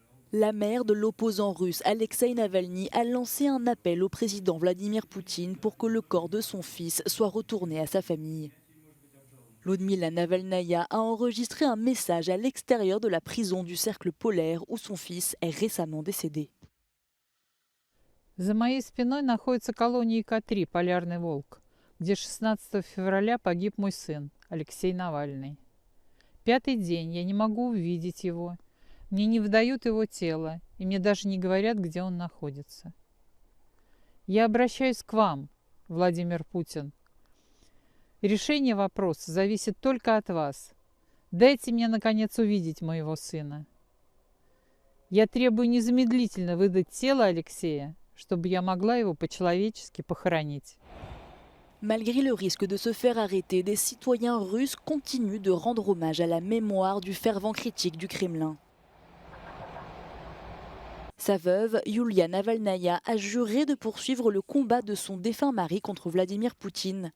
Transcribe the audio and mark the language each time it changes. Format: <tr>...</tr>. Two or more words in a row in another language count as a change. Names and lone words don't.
<fr>La mère de l'opposant russe Alexei Navalny a lancé un appel au président Vladimir Poutine pour que le corps de son fils soit retourné à sa famille. Ludmila Navalnaya a enregistré un message à l'extérieur de la prison du cercle polaire où son fils est récemment décédé.</fr> <ru>За моей спиной находится колония К-3 «Полярный волк», где 16 февраля погиб мой сын Алексей Навальный. 5-й день я не могу увидеть его, мне не выдают его тело, и мне даже не говорят, где он находится. Я обращаюсь к вам, Владимир Путин. Решение вопроса зависит только от вас. Дайте мне, наконец, увидеть моего сына. Я требую незамедлительно выдать тело Алексея, чтобы я могла его по-человечески похоронить.</ru> <fr>Malgré le risque de se faire arrêter, des citoyens russes continuent de rendre hommage à la mémoire du fervent critique du Kremlin. Sa veuve, Yulia Navalnaya, a juré de poursuivre le combat de son défunt mari contre Vladimir Poutine.</fr>